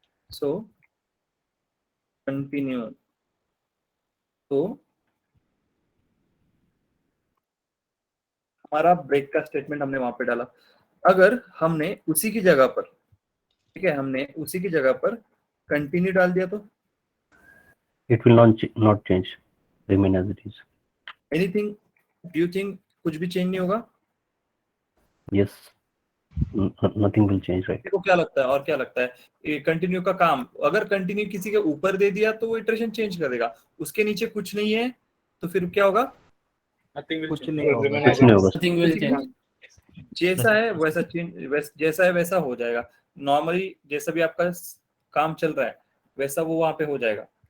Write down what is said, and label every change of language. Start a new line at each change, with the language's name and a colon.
Hindi: So continue, तो हमारा break का स्टेटमेंट हमने वहां पे डाला। अगर हमने उसी की जगह पर, ठीक है, हमने उसी की जगह पर कंटिन्यू डाल दिया तो
English: It will not change, remain as it is. Anything, do you think
Hindi: कुछ भी चेंज नहीं होगा?
English: Yes, nothing will change, right?
Hindi: देखो क्या लगता है, और क्या लगता है, ये कंटिन्यू का काम, अगर कंटिन्यू किसी के ऊपर दे दिया तो वो इटरेशन चेंज कर देगा, उसके नीचे कुछ नहीं है तो फिर क्या होगा? कुछ नहीं होगा। जैसा है वैसा चेंज, जैसा है वैसा हो जाएगा। नॉर्मली जैसा भी आपका काम चल रहा है वैसा वो वहां पे हो जाएगा।